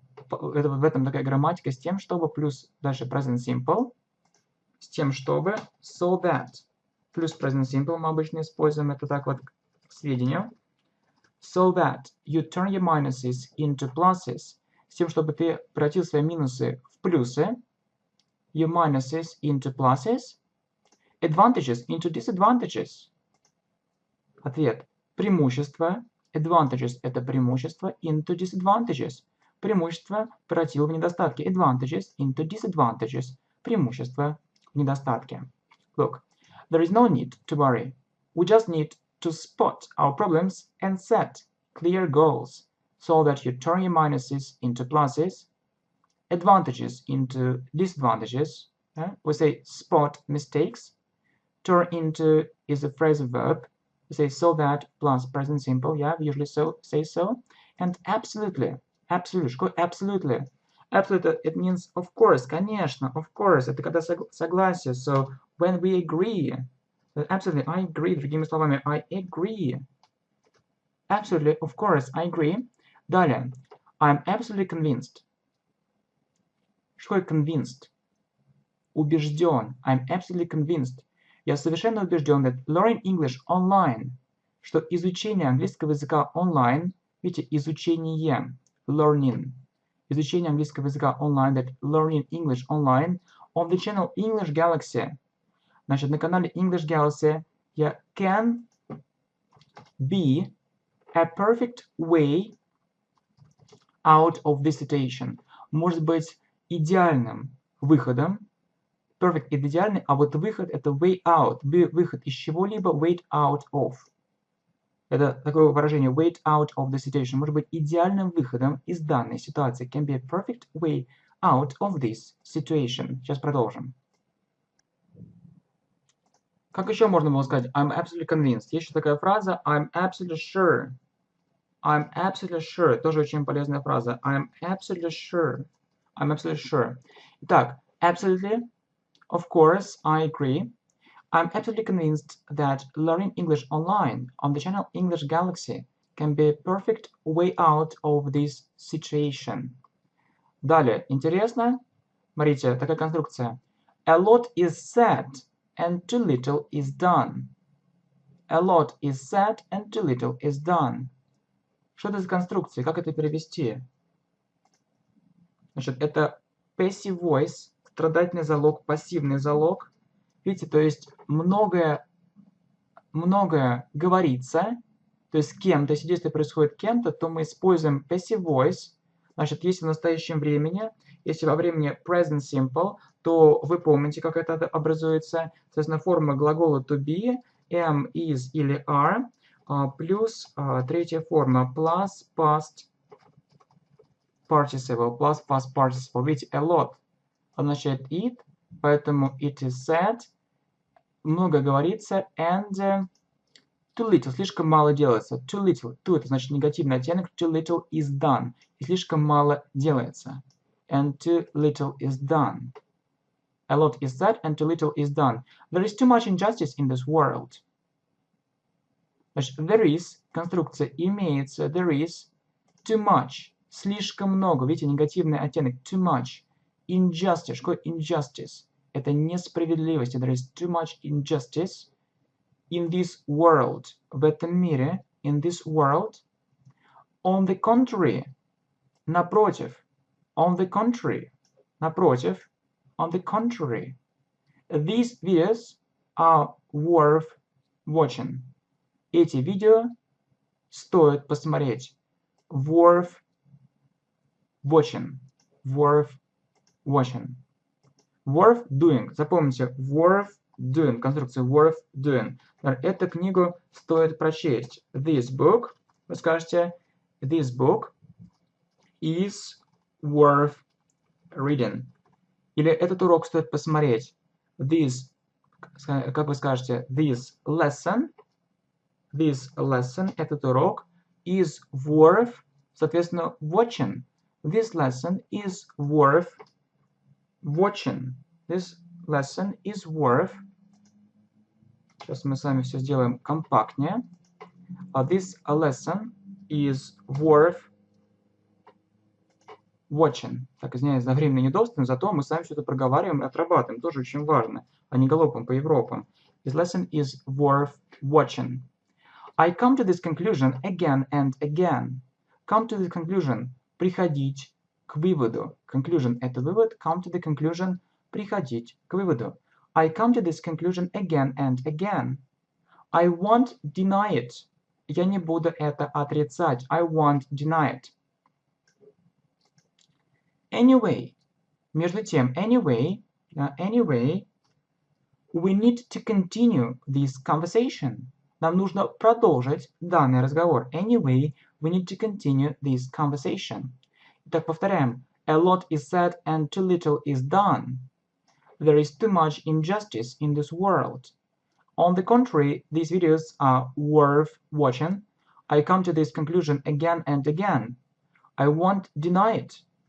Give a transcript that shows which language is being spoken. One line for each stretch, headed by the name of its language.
Russian: в этом такая грамматика, с тем, чтобы, плюс дальше present simple, с тем, чтобы,
English: so that, плюс present simple мы обычно используем, это так вот к сведению, so that you turn your minuses into pluses,
Russian: с тем, чтобы ты превратил свои минусы в плюсы,
English: your minuses into pluses, advantages into disadvantages.
Russian: Ответ. Преимущество. Advantages – это преимущество.
English: Into disadvantages.
Russian: Преимущество превратил в недостатки.
English: Advantages into disadvantages.
Russian: Преимущество в недостатки.
English: Look, there is no need to worry. We just need to spot our problems and set clear goals so that you turn your minuses into pluses, advantages into disadvantages. We say spot mistakes. Turn into is a phrasal verb. We say so that plus present simple. Yeah, we usually say so. And absolutely. Absolutely. Absolutely, it means of course,
Russian: конечно,
English: of course.
Russian: Это когда согласие.
English: So when we agree. Absolutely, I agree.
Russian: Другими словами,
English: I agree. Absolutely, of course, I agree.
Russian: Далее.
English: I'm absolutely convinced.
Russian: Что такое convinced? Убежден.
English: I'm absolutely convinced.
Russian: Я совершенно убежден
English: that learning English online,
Russian: что изучение английского языка онлайн, видите, изучение, learning, изучение английского языка онлайн,
English: that learning English online on the channel English Galaxy.
Russian: Значит, на канале English Galaxy
English: can be a perfect way out of this situation.
Russian: Может быть идеальным выходом. Perfect – это идеальный, а вот выход – это way out. Выход из чего-либо, way out of. Это такое выражение,
English: way out of the situation.
Russian: Может быть идеальным выходом из данной ситуации.
English: Can be a perfect way out of this situation.
Russian: Сейчас продолжим. Как еще можно было сказать
English: I'm absolutely convinced?
Russian: Есть еще такая фраза
English: I'm absolutely sure. I'm absolutely sure.
Russian: Тоже очень полезная фраза.
English: I'm absolutely sure. I'm absolutely sure. Итак, absolutely, of course, I agree. I'm absolutely convinced that learning English online on the channel English Galaxy can be a perfect way out of this situation.
Russian: Далее, интересно? Смотрите, такая конструкция.
English: A lot is said and too little is done. A lot is said and too little is done.
Russian: Что это за конструкция? Как это перевести? Значит, это passive voice, страдательный залог, пассивный залог. Видите, то есть многое говорится, то есть кем-то, если действие происходит кем-то, то мы используем passive voice. Значит, если в настоящем времени, если во времени present simple, то вы помните, как это образуется. Соответственно, форма глагола to be, am, is или are, плюс третья форма plus past participle, plus past participle. Видите, a lot означает it, поэтому
English: it is said,
Russian: много говорится,
English: and too little,
Russian: слишком мало делается. Too little, too это значит негативный оттенок,
English: too little is done,
Russian: и слишком мало делается.
English: And too little is done. A lot is said and too little is done. There is too much injustice in this world.
Russian: Значит, there is, конструкция имеется,
English: there is too much,
Russian: слишком много, видите, негативный оттенок, too much. Injustice, что такое injustice? Это несправедливость,
English: there is too much injustice in this world,
Russian: в этом мире, in this world.
English: On the contrary, напротив, on the contrary, напротив, on the contrary. These videos are worth watching.
Russian: Эти видео стоит посмотреть.
English: Worth watching. Worth watching. Worth doing.
Russian: Запомните, worth doing. Конструкция worth doing. Эту книгу стоит прочесть.
English: This book,
Russian: вы скажете,
English: this book is worth reading.
Russian: Или этот урок стоит посмотреть.
English: This
Russian: как вы скажете,
English: this lesson,
Russian: этот урок,
English: is worth,
Russian: соответственно, watching.
English: This lesson is worth watching. This lesson is worth.
Russian: Сейчас мы с вами все сделаем компактнее.
English: This lesson is worth watching.
Russian: Так, извиняюсь за временное недоступ, но зато мы сами все это проговариваем и отрабатываем. Тоже очень важно, а не галопом по Европам.
English: This lesson is worth watching. I come to this conclusion again and again. Come to the conclusion.
Russian: Приходить к выводу. Conclusion – это вывод.
English: Come to the conclusion.
Russian: Приходить к выводу.
English: I come to this conclusion again and again. I won't deny it.
Russian: Я не буду это отрицать.
English: I won't deny it. Anyway.
Russian: Между тем,
English: anyway, we need to continue this conversation.
Russian: Нам нужно продолжить данный разговор.
English: Anyway, we need to continue this conversation.
Russian: Итак, повторяем.
English: A lot is said and too little is done. There is too much injustice in this world. On the contrary, these videos are worth watching. I come to this conclusion again and again. I won't deny it.